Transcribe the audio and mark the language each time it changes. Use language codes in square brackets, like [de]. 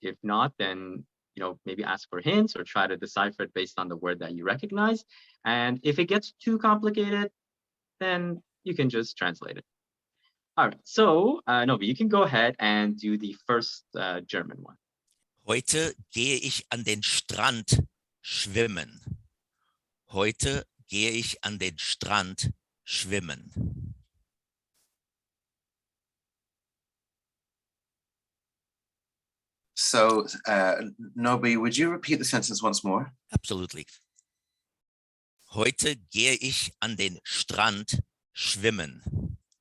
[en] If not, then maybe ask for hints or try to decipher it based on the word that you recognize. And if it gets too complicated, then you can just translate it. All right, so Nobi, you can go ahead and do the first German one. [de] Heute gehe ich an den Strand schwimmen. Heute gehe ich an den Strand schwimmen. [en] So, Nobi, would you repeat the sentence once more? Absolutely. [de] Heute gehe ich an den Strand schwimmen.